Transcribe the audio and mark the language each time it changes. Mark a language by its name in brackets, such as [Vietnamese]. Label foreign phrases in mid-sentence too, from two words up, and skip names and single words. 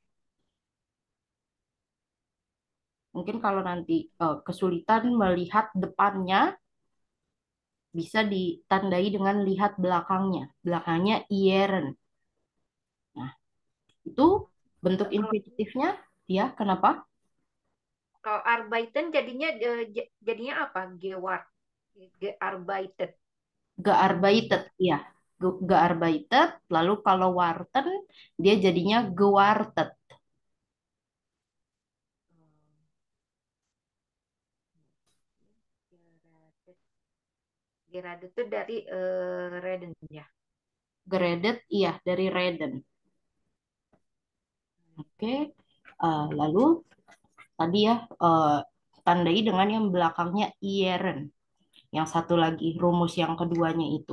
[Indonesian] Mungkin kalau nanti kesulitan melihat depannya, bisa ditandai dengan lihat belakangnya. Belakangnya ieren. Nah, itu bentuk Kalau infinitifnya. Ya, kenapa? kalau arbeiten jadinya jadinya apa? [German] Gewart. Gearbeitet. Gearbeitet, ya. Gearbeitet. [Indonesian] Lalu kalau warten, dia jadinya gewartet. [German] Geradet. [Indonesian] Geradet itu dari Reden ya. [German] Geredet, iya, dari reden. Oke. [Indonesian] Lalu tadi ya, tandai dengan yang belakangnya ieren. Yang satu lagi, rumus yang keduanya itu.